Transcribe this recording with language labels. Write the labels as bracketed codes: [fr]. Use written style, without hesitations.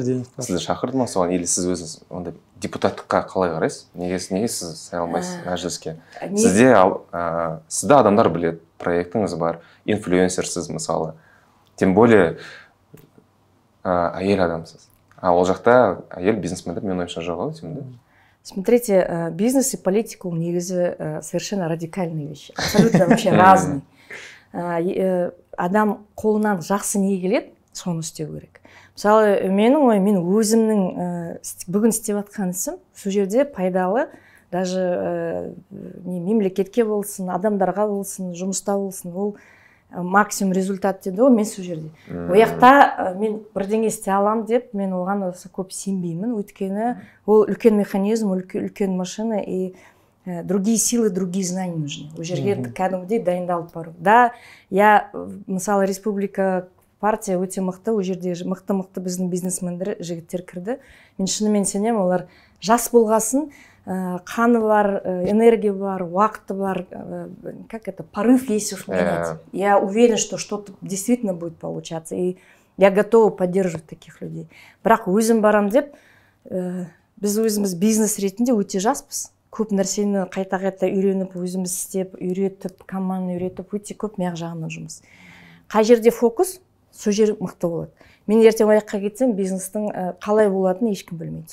[kk] Сізді шақырды ма соған, [ru] или [kk] сіз өзіңіз онда депутаттыққа қалай қарайсыз? Неге сіз сайланбайсыз мәжіліске? Сізді адамдар біледі, проектіңіз бар, инфлюенсерсіз мысалы. [ru] Тем более [kk] әйел адамсыз. Ол жақта әйел бизнесмендер мен ойымша жоқ ау. [ru] Смотрите, бизнес и политика [kk] негізі [ru] совершенно радикальные вещи. Абсолютно вообще разные. [kk] Адам қолынан жақсы не келеді, соны істеу керек. Мысалы, менің ойым, мен өзімнің бүгін істеп жатқан ісім, сол жерде пайдалы, даже мемлекетке болсын, адамдарға болсын, жұмыста болсын, ол максимум результат деді ғой, мен сол жерде. Ояқта мен бірдеңе істей аламын деп, мен оған көп сенбеймін, өйткені ол үлкен механизм, үлкен машина, [ru] и другие силы, другие знания нужны. [kk] Ол жерге кәдімгідей дайындалып бару. Да, я, мысалы, республика партия өте мықты, ол жерде мықты біздің бизнесмендер жігіттер кірді. Мен шынымен сенемін, олар жас болғасын, қаны бар, энергия бар, уақыты бар, [ru] как это, порыв есть уж менять. Я уверен, что что-то действительно будет получаться, и я готова поддерживать таких людей. [kk] Бірақ өзім барам деп, біз өзіміз бизнес ретінде өте жаспыз. Көп нәрсені қайта үйреніп, өзіміз істеп, үйретіп, команданы үйретіп, өте көп мияқ жағынан жұмыс. Қай жерде фокус, сол жер мықты болады. Мен ертең аяққа кетсем, бизнестің қалай болатынын ешкім білмейді.